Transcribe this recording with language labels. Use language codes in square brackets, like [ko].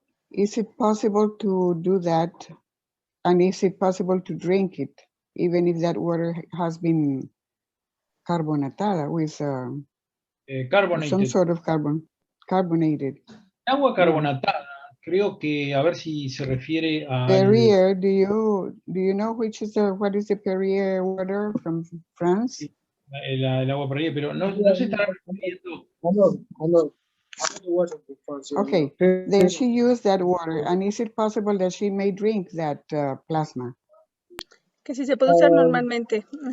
[en] Is it possible to do that? And is it possible to drink it, even if that water has been carbonatada with some Carbonated. sort of carbonated? [es] Agua carbonatada, creo que a ver si se refiere a. [en] Perrier, do you know what is the Perrier water from France? [es] El agua Perrier, pero no se estará refiriendo. [en] I know. Water from France, yeah, Okay, then she used that water, and is it possible that she may drink that plasma? [es] Que si se puede usar normalmente.